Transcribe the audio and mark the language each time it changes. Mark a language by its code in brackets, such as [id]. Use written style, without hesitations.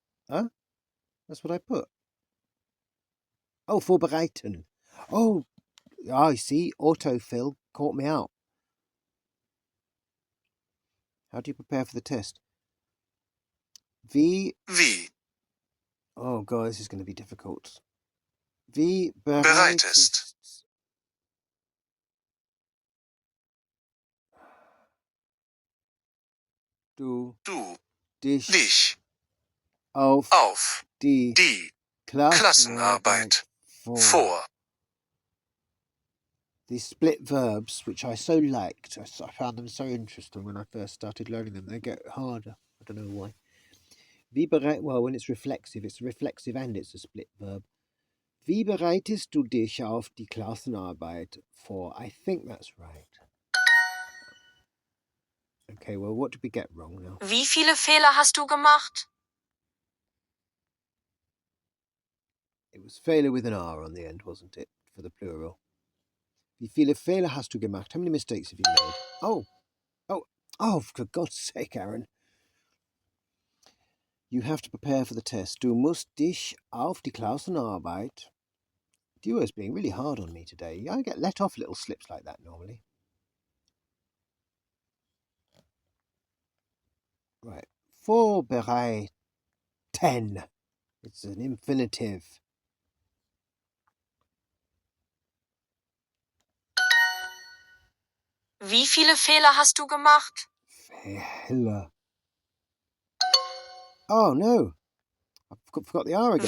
[en] Huh? That's what I put. Oh, vorbereiten. Oh, I see. Autofill caught me out. How do you prepare for the test? Wie. Oh God, this is going to be difficult. [de] Wie bereitest du dich auf die Klassenarbeit vor? [en] These split verbs, which I so liked, I found them so interesting when I first started learning them. They get harder. I don't know why. Wie well, when it's reflexive and it's a split verb. [de] Wie bereitest du dich auf die Klassenarbeit vor? [en] I think that's right. Okay, well, what did we get wrong now? [de] Wie viele Fehler hast du gemacht? [en] It was Fehler with an R on the end, wasn't it, for the plural? [de] Wie viele Fehler hast du gemacht? [en] How many mistakes have you made? Oh, for God's sake, Aaron. You have to prepare for the test. [de] Du musst dich auf die Klassenarbeit. [en] Duo's being really hard on me today. I get let off little slips like that normally. Right. Vorbereiten. It's an infinitive. [de] Wie viele Fehler hast du gemacht? Fehler. [en] Oh no, I forgot the R again.